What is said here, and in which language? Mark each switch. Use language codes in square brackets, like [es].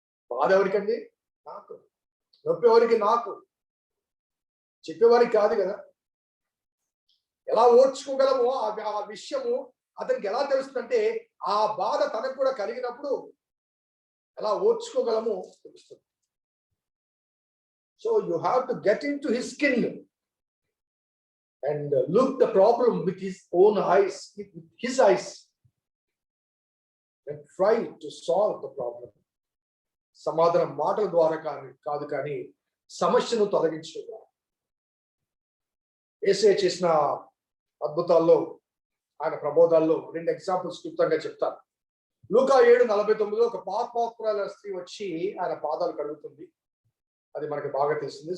[te] బాధ ఎవరికండి? నాకు. నొప్పి ఎవరికి? నాకు. చెప్పేవారికి కాదు కదా. ఎలా ఓర్చుకోగలమో ఆ విషయము అతనికి ఎలా తెలుస్తుందంటే, ఆ బాధ తనకు కూడా కలిగినప్పుడు ఎలా ఓర్చుకోగలమో తెలుస్తుంది. [en] So you have to get into his skin and look the problem with his own eyes, with his eyes, and try to solve the problem. [te] సమాధానం మాటల ద్వారా కాదు కానీ సమస్యను తొలగించడం ద్వారా. యేసయ్య చేసిన అద్భుతాల్లో, ఆయన ప్రబోధాల్లో 2 ఎగ్జాంపుల్స్ క్లుప్తంగా చెప్తాను. లూకా 7:49 ఒక పాపాత్మురాలైన స్త్రీ వచ్చి ఆయన పాదాలు కడుగుతుంది. అది మనకి బాగా తెలిసింది.